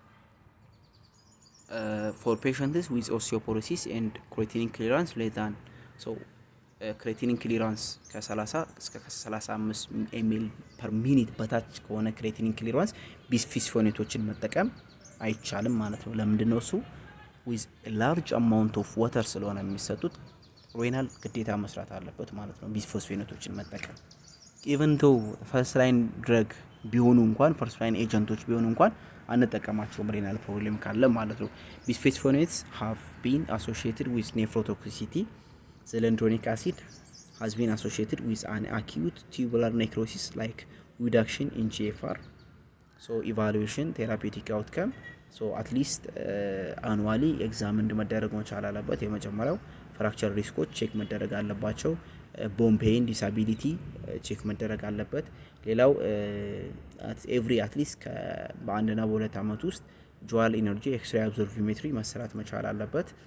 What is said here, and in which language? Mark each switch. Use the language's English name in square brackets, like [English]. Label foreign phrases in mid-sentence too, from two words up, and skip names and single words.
[English] for patients with osteoporosis and creatinine clearance less than creatinine clearance [Amharic] ከ30 እስከ 35 [English] mL per minute [Amharic] በታች ከሆነ [English] creatinine clearance [Amharic] ቢስፎስፎኔቶችን መጠቀም አይቻልም ማለት ነው። ለምንድነው እሱ? [English] with a large amount of water [Amharic] ስለሆነ የሚሰጡት ሬናል ግዴታ መስራት አለበት ማለት ነው ቢስፎስፎኔቶችን መጠቀም። [English] even though first line [Amharic] ድረግ ቢሆኑ እንኳን [English] first line [Amharic] ኤጀንቶች ቢሆኑ እንኳን አንጠቀማቸውም [English] renal problem [Amharic] ካለ ማለት ነው። [English] bisphosphonates have been associated with nephrotoxicity. Zoledronic acid has been associated with an acute tubular necrosis like reduction in GFR. So evaluation therapeutic outcome so at least annually examined [Amharic] መደረግ መቻል አለበት። የመጀመሪያው [English] fracture risks [Amharic] ቼክ መደረግ አለባቸው። [English] bone pain disability [Amharic] ቼክ መደረግ አለበት። ሌላው [English] every at least [Amharic] በአንድና በሁለት ዓመት ውስጥ [English] dual energy X-ray absorptiometry [Amharic] መሰራት መቻል አለበት።